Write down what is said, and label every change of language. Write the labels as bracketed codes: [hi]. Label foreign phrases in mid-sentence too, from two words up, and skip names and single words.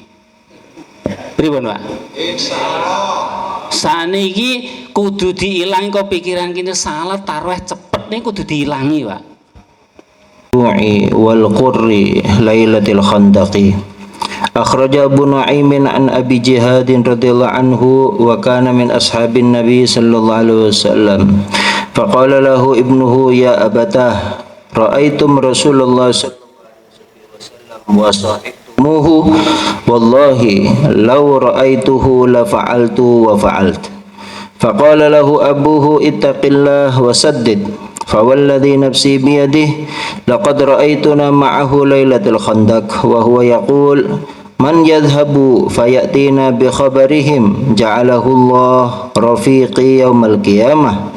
[jv] Pripun, Pak? Insyaallah. Saniki kudu diilangi kok pikiran kene salat tarawih cepet nih kudu diilangi, Pak. [ar] والقر ليلة الخندق أخرج أبو نعيم عن أبي جهاد رضي الله عنه وكان من أصحاب النبي صلى الله عليه وسلم. فقال له ابنه يا أبتاه رأيتم رسول الله صلى الله عليه وسلم وصاحبتموه والله لو رأيته لفعلت وفعلت. فقال له أبوه اتق الله وسدد فوالذي نفسي بيده لقد رأيتنا معه ليلة الخندق وهو يقول من يذهب فيأتينا بخبرهم جعله الله رفيقي يوم القيامة.